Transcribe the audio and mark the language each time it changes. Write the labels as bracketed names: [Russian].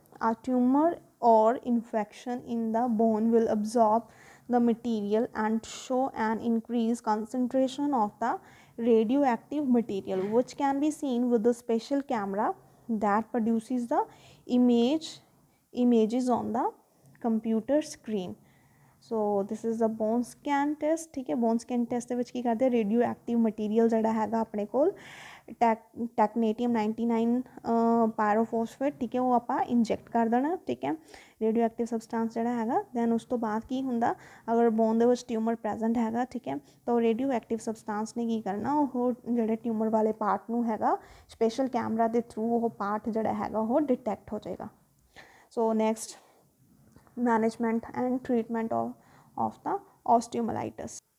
[English] A tumor or infection in the bone will absorb the material and show an increased concentration of the radioactive material, which can be seen with the special camera that produces the images on the computer screen. So this is a bone scan test. [Punjabi] ठीक है, bone scan test ਦੇ ਵਿੱਚ ਕੀ ਕਰਦੇ, radio active material ਜਿਹੜਾ ਹੈਗਾ ਆਪਣੇ ਕੋਲ ਟੈਕਨੇਟੀਅਮ 99 ਪਾਇਰੋਫੋਸਫੇਟ, ਠੀਕ ਹੈ, ਉਹ ਆਪਾਂ ਇੰਜੈਕਟ ਕਰ ਦੇਣਾ। ਠੀਕ ਹੈ, ਰੇਡੀਓ ਐਕਟਿਵ ਸਬਸਟੈਂਸ ਜਿਹੜਾ ਹੈਗਾ। ਦੈਨ ਉਸ ਤੋਂ ਬਾਅਦ ਕੀ ਹੁੰਦਾ, ਅਗਰ ਬੋਨ ਦੇ ਵਿੱਚ ਟਿਊਮਰ ਪ੍ਰੈਜ਼ੈਂਟ ਹੈਗਾ, ਠੀਕ ਹੈ, ਤਾਂ ਉਹ ਰੇਡੀਓ ਐਕਟਿਵ ਸਬਸਟੈਂਸ ਨੇ ਕੀ ਕਰਨਾ, ਉਹ ਜਿਹੜੇ ਟਿਊਮਰ ਵਾਲੇ ਪਾਰਟ ਨੂੰ ਹੈਗਾ ਸਪੈਸ਼ਲ ਕੈਮਰਾ ਦੇ ਥਰੂ ਉਹ ਪਾਰਟ ਜਿਹੜਾ ਹੈਗਾ ਉਹ ਡਿਟੈਕਟ ਹੋ ਜਾਏਗਾ। [English] So next, management and treatment of the osteomyelitis.